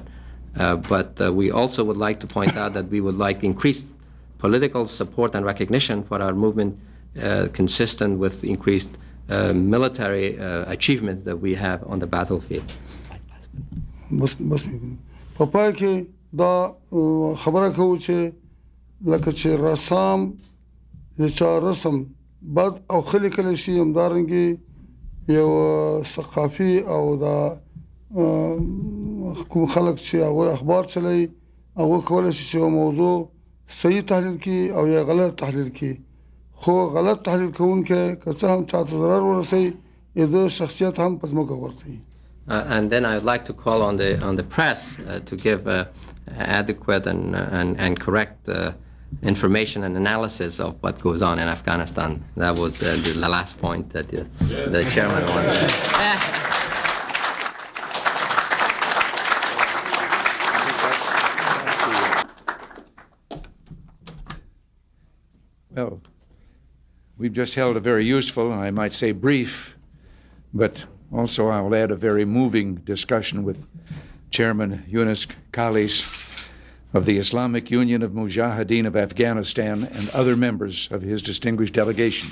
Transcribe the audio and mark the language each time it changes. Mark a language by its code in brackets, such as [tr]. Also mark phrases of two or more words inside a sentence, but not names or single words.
[en] But we also would like to point out that we would like increased political support and recognition for our movement consistent with increased military achievements that we have on the battlefield. [ps] بس په پای کې دا خبره کوو چې لکه چې رسام د چا رسم بد او خلی کلی شي همدارنګې یو ثقافي او دا کوم خلک چې هغوی اخبار چلوي هغوی کولی شي چې یو موضوع صحیح تحلیل کړي او یا غلط تحلیل کړي خو غلط تحلیل کوونکی که څه هم چاته ضرر ورسوي د شخصیت هم په ځمکه غورځوي. [en] And then I would like to call on the press to give adequate and correct information and analysis of what goes on in Afghanistan. That was the last point that the chairman wanted to say. Well, we've just held a very useful, and I might say brief, but also I'll add a very moving discussion with Chairman Yunus Khalis of the Islamic Union of Mujahideen of Afghanistan and other members of his distinguished delegation.